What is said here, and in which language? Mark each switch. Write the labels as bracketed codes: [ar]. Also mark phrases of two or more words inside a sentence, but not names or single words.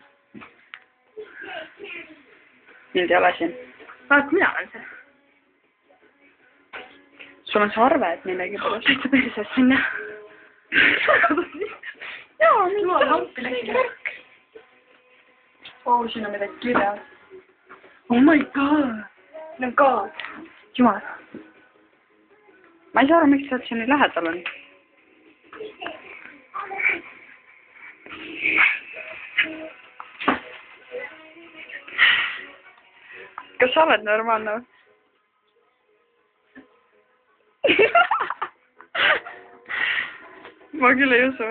[et] Mind ei ole siin. Vaat, mina olen see. Sul on sarved millegi pärast. Täitsa perses sinna. Jaa, minul on hampiläki värk. Siin on midagi kirjas. [en] Oh my god. No god. [et] Jumal. Ma ei saa aru, miks sa oled siin nii lähedal on. Kas sa oled normaalne? Ma küll ei usu.